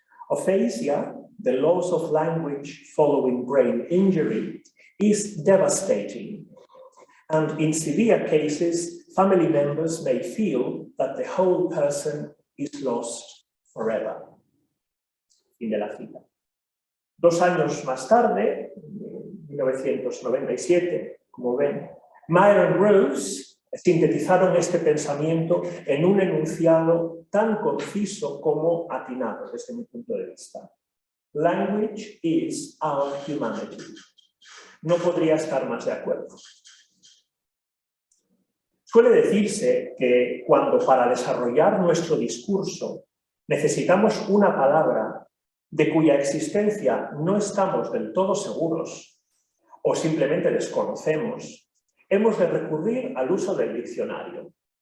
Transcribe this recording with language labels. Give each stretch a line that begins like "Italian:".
English: Aphasia, the loss of language following brain injury, is devastating, and in severe cases, family members may feel that the whole person is lost forever.
Spanish: Fin de la cita. 2 años más tarde, en 1997, como ven, Meyer y Rose sintetizaron este pensamiento en un enunciado tan conciso como atinado desde mi punto de vista.
English: Language is our humanity.
Spanish: No podría estar más de acuerdo. Suele decirse que cuando para desarrollar nuestro discurso necesitamos una palabra de cuya existencia no estamos del todo seguros o simplemente desconocemos, hemos de recurrir al uso del diccionario.